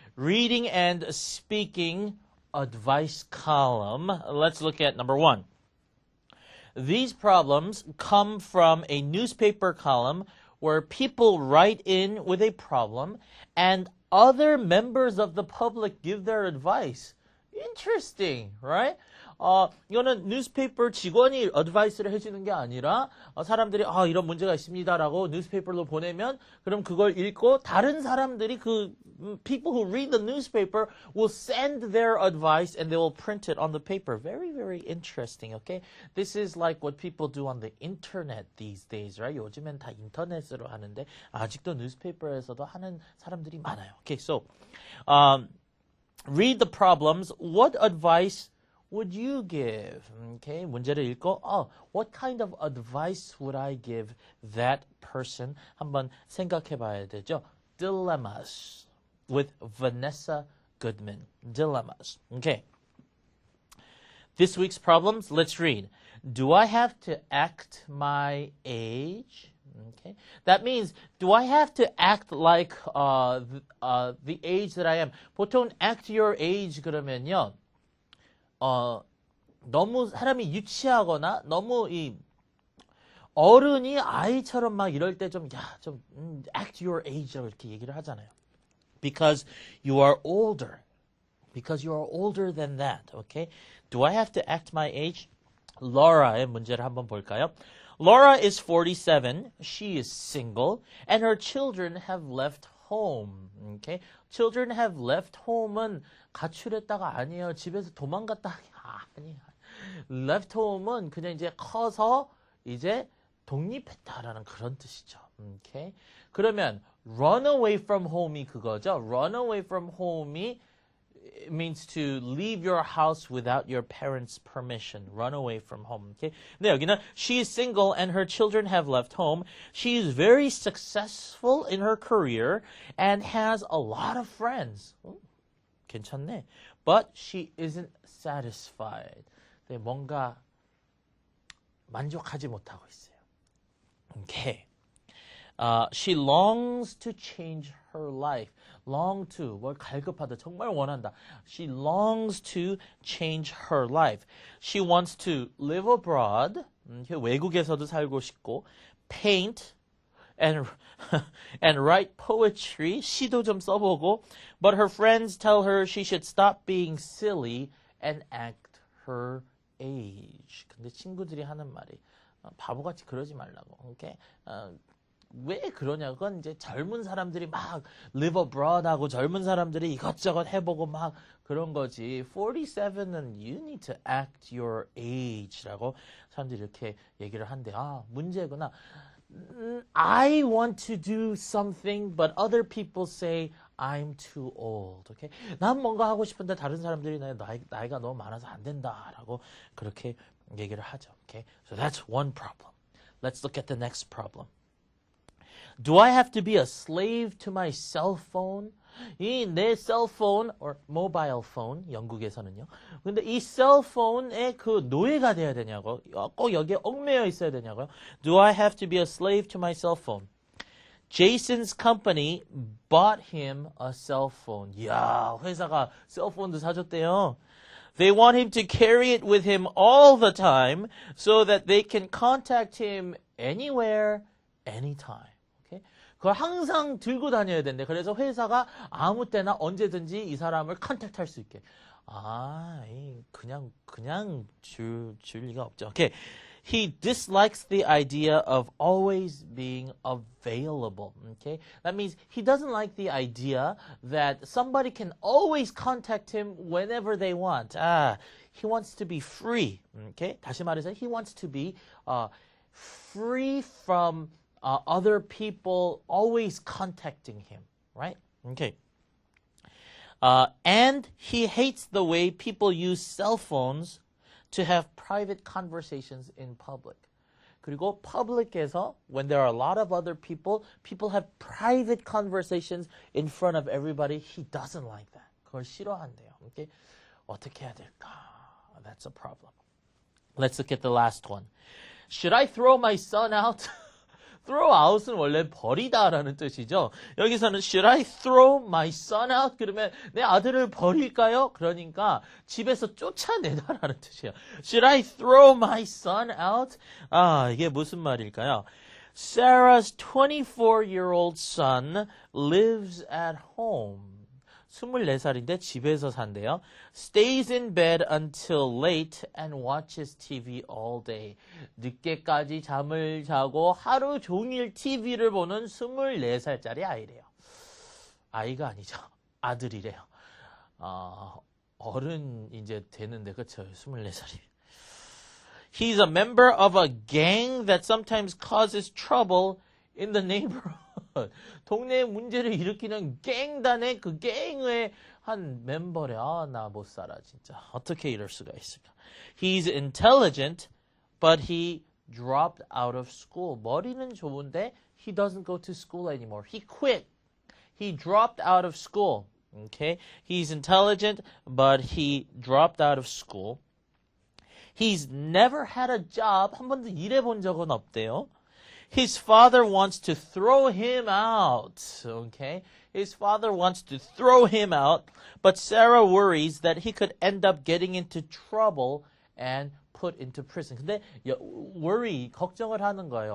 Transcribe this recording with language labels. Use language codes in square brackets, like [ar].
[en] Reading and speaking advice column. Let's look at number 1. These problems come from a newspaper column where people write in with a problem and other members of the public give their advice. Interesting, right? [ko] 이거는 뉴스페이퍼 직원이 어드바이스를 해주는 게 아니라 사람들이 이런 문제가 있습니다라고 뉴스페이퍼로 보내면 그럼 그걸 읽고 다른 사람들이 [en] people who read the newspaper will send their advice and they will print it on the paper. Very, very interesting, okay? This is like what people do on the internet these days, right? [ko] 요즘엔 다 인터넷으로 하는데 아직도 뉴스페이퍼에서도 하는 사람들이 많아요. [en] Okay, so read the problems. What advice would you give? Okay, [ko] 문제를 읽고 [en] what kind of advice would I give that person? [ko] 한번 생각해 봐야 되죠. [en] Dilemmas with Vanessa Goodman. Dilemmas. Okay. This week's problems, let's read. Do I have to act my age? Okay. That means, do I have to act like the age that I am? [ko] 보통 [en] act your age [ko] 그러면요. 너무 사람이 유치하거나 너무 어른이 아이처럼 막 이럴 때 좀 [en] act your age [ko] 라고 이렇게 얘기를 하잖아요. [en] Because you are older. Because you are older than that. Okay? Do I have to act my age? [ko] Laura의 문제를 한번 볼까요? [en] Laura is 47. She is single. And her children have left home. Okay? Children have left home은 [ko] 가출했다가 아니에요. 집에서 도망갔다. 아니. Left home은 그냥 이제 커서 이제 독립했다라는 그런 뜻이죠. [en] Okay? [ko] 그러면 [en] run away from home [ko] 이 그거죠. run away from home이 [en] it means to leave your house without your parents' permission. Run away from home. Okay? [ko] 근데 여기는 [en] she is single and her children have left home. She is very successful in her career and has a lot of friends. [ko] 괜찮네. [en] But she isn't satisfied. [ko] 네, 뭔가 만족하지 못하고 있어요. [en] Okay. She longs to change her life. Long to, [ko] 뭘 갈급하다, 정말 원한다. [en] She longs to change her life. She wants to live abroad. [ko] 외국에서도 살고 싶고, [en] paint, and write poetry. [ko] 시도 좀 써보고. [en] But her friends tell her she should stop being silly and act her age. [ko] 근데 친구들이 하는 말이 바보같이 그러지 말라고. Okay? 왜 그러냐? 그건 이제 젊은 사람들이 막 [en] live abroad [ko] 하고 젊은 사람들이 이것저것 해보고 막 그런 거지. 47은 [en] you need to act your age [ko] 라고 사람들이 이렇게 얘기를 한대. 아, 문제구나. [en] I want to do something, but other people say I'm too old. Okay? [ko] 난 뭔가 하고 싶은데 다른 사람들이 나이가 너무 많아서 안 된다라고 그렇게 얘기를 하죠. [en] Okay? So that's one problem. Let's look at the next problem. Do I have to be a slave to my cell phone? [ko] 이 내 셀폰 [en] or mobile phone [ko] 영국에서는요. 근데 이 셀폰에 그 노예가 돼야 되냐고. 꼭 여기에 얽매여 있어야 되냐고요. [en] Do I have to be a slave to my cell phone? Jason's company bought him a cell phone. [ko] 이야, 회사가 셀폰도 사줬대요. [en] They want him to carry it with him all the time so that they can contact him anywhere, anytime. [ko] 그걸 항상 들고 다녀야 된대. 그래서 회사가 아무 때나 언제든지 이 사람을 컨택트할 수 있게. 아, 그냥 줄 리가 없죠. Okay. [en] He dislikes the idea of always being available. Okay? That means he doesn't like the idea that somebody can always contact him whenever they want. He wants to be free. Okay? [ko] 다시 말해서 [en] he wants to be free from other people always contacting him, right? Okay. And he hates the way people use cell phones to have private conversations in public. [ko] 그리고 public에서, [en] when there are a lot of other people have private conversations in front of everybody. He doesn't like that. [ko] 그걸 싫어한대요. [en] Okay? [ko] 어떻게 해야 될까? [en] That's a problem. Let's look at the last one. Should I throw my son out? [ko] throw out은 원래 버리다라는 뜻이죠. 여기서는 [en] should I throw my son out? [ko] 그러면 내 아들을 버릴까요? 그러니까 집에서 쫓아내다라는 뜻이에요. [en] Should I throw my son out? [ko] 이게 무슨 말일까요? [en] Sarah's 24-year-old son lives at home. [ko] 24살인데 집에서 산대요. [en] Stays in bed until late and watches TV all day. [ko] 늦게까지 잠을 자고 하루 종일 TV를 보는 24살짜리 아이래요. 아이가 아니죠. 아들이래요. 어른 이제 되는데 그쵸? 24살이면. [en] He's a member of a gang that sometimes causes trouble in the neighborhood. [ko] 동네에 문제를 일으키는 갱단의 그 갱의 한 멤버래. 나 못 살아 진짜. 어떻게 이럴 수가 있을까? [en] He's intelligent, but he dropped out of school. [ko] 머리는 좋은데 [en] he doesn't go to school anymore. He quit. He dropped out of school. Okay? He's intelligent, but he dropped out of school. He's never had a job. [ko] 한 번도 일해본 적은 없대요. [en] His father wants to throw him out. Okay? His father wants to throw him out, but Sarah worries that he could end up getting into trouble and put into prison. [ko] 근데 worry, 걱정을 하는 거예요.